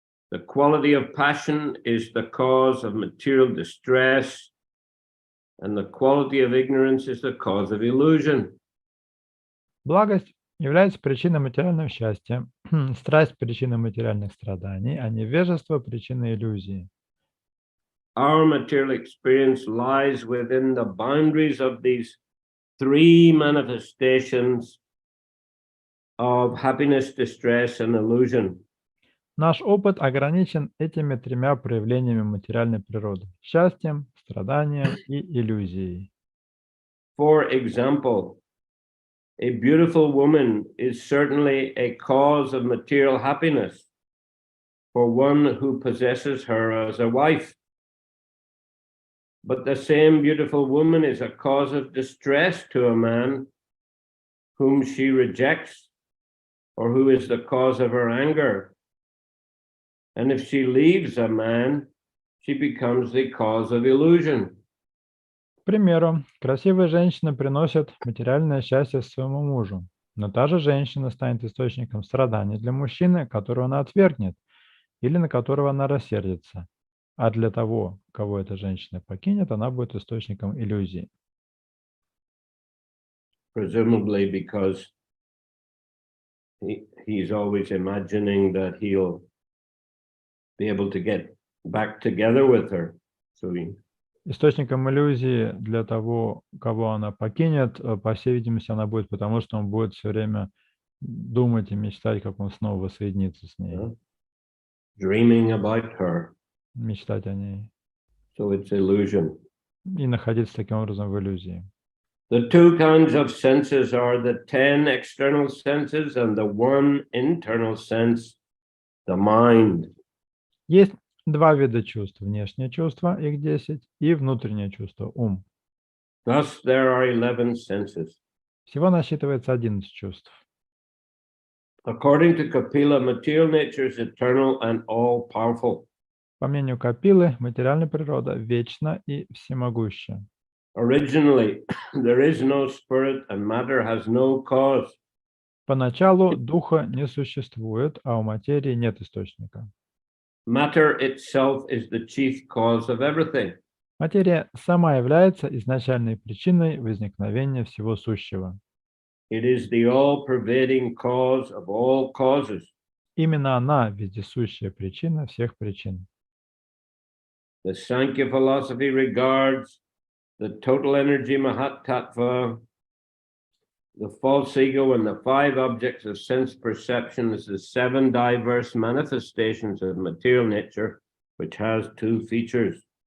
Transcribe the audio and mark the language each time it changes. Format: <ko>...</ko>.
<en>The quality of passion is the cause of material distress. And the quality of ignorance is the cause of illusion.</en> <ru>Благость является причиной материального счастья, страсть – причиной материальных страданий, а невежество – причиной иллюзии.</ru> <en>Our material experience lies within the boundaries of these 3 manifestations of happiness, distress, and illusion.</en> <ru>Наш опыт ограничен этими 3 проявлениями материальной природы – счастьем, страданием и иллюзией.</ru> <en>For example, a beautiful woman is certainly a cause of material happiness for one who possesses her as a wife. But the same beautiful woman is a cause of distress to a man whom she rejects or who is the cause of her anger. And if she leaves a man, she becomes the cause of illusion.</en> <ru>К примеру, красивая женщина приносит материальное счастье своему мужу, но та же женщина станет источником страданий для мужчины, которого она отвергнет или на которого она рассердится. А для того, кого эта женщина покинет, она будет источником иллюзии.</ru> <en>Presumably because he's always imagining that he'll be able to get back together with her. So</en> <ru>Источником иллюзии для того, кого она покинет, по всей видимости, она будет, потому что он будет все время думать и мечтать, как он снова воссоединится с ней.</ru> <en>Dreaming about her.</en> <ru>Мечтать о ней.</ru> <en>So it's illusion.</en> <ru>И находиться таким образом в иллюзии.</ru> <en>The 2 kinds of senses are the 10 external senses and the 1 internal sense, the mind.</en> <ru>Есть 2 вида чувств: внешнее чувство, их 10, и внутреннее чувство, ум.</ru> <en>Thus there are 11 senses.</en> <ru>Всего насчитывается 11 чувств.</ru> <en>According to Kapila, material nature is eternal and all-powerful.</en> <ru>По мнению Капилы, материальная природа вечна и всемогуща.</ru> <en>Originally, there is no spirit and matter has no cause.</en> <ru>Поначалу духа не существует, а у материи нет источника.</ru> <en>Matter itself is the chief cause of everything.</en> <ru>Материя сама является изначальной причиной возникновения всего сущего.</ru> <en>It is the all-pervading cause of all causes.</en> <ru>Именно она вездесущая причина всех причин.</ru> <en>The Sankhya philosophy regards the total energy Mahat Tattva, the false ego, and the 5 objects of sense perception as the 7 diverse manifestations of material nature, which has 2 features.</en>